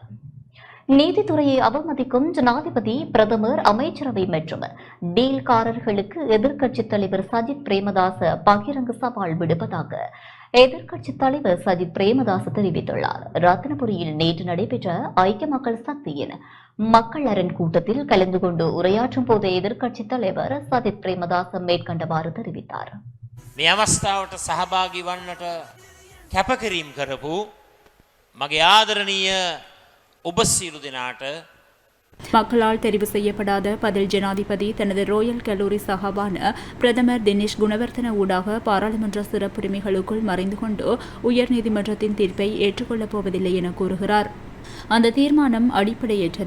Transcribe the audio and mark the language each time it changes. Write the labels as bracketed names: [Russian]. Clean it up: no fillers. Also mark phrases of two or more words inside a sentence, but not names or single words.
[Tamil] நீதித்துறையை அவமதிக்கும் ஜனாதிபதி, பிரதமர், அமைச்சரவை மற்றும் டீல்காரர்களுக்கு எதிர்க்கட்சித் தலைவர் சஜித் பிரேமதாச பகிரங்க சவால் விடுப்பதாக எதிர்க்கட்சித் தலைவர் சஜித் பிரேமதாச தெரிவித்துள்ளார். ரத்தினபுரியில் நேற்று நடைபெற்ற ஐக்கிய மக்கள் சக்தியின் மக்கள் அரண் கூட்டத்தில் கலந்து கொண்டு உரையாற்றும் போது எதிர்க்கட்சித் தலைவர் சஜித் பிரேமதாச மேற்கண்டவாறு தெரிவித்தார். [Sinhala] මේ අවස්ථාවට සහභාගී වන්නට කැපකිරීම කරපු මගේ ආදරණීය ඔබ සියලු දෙනාට [Tamil] மக்களால் தெரிவு செய்யப்படாத பதில் ஜனாதிபதி தனது ரோயல் கல்லூரி சகாவான பிரதமர் தினேஷ் குணவர்த்தன ஊடாக பாராளுமன்ற சிறப்புரிமைகளுக்குள் மறைந்து கொண்டு உயர்நீதிமன்றத்தின் தீர்ப்பை ஏற்றுக்கொள்ளப் போவதில்லை என கூறுகிறார். அந்த தீர்மானம் அடிப்படையற்றதா?